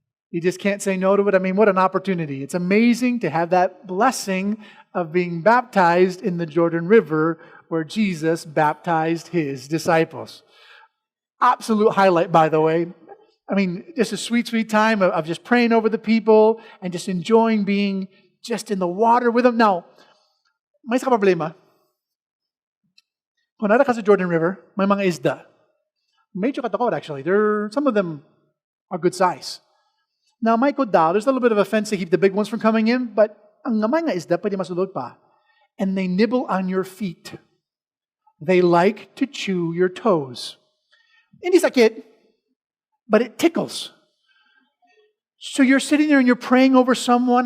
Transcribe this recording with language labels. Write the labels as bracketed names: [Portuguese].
[English] You just can't say no to it. I mean, what an opportunity. It's amazing to have that blessing of being baptized in the Jordan River where Jesus baptized his disciples. Absolute highlight, by the way. I mean, just a sweet, sweet time of just praying over the people and just enjoying being just in the water with them. [Hiligaynon] Now, may isa ka problema. Kung nara ka sa Jordan River, may mga isda. Medyo katakot, actually. [English] Some of them are good size. Now, [Hiligaynon] may daw, [English] there's a little bit of a fence to keep the big ones from coming in, but [Hiligaynon] ang mga isda, pwede masulod pa. [English] And they nibble on your feet. They like to chew your toes. [Hiligaynon] Hindi sakit, [English] but it tickles. So you're sitting there and you're praying over someone.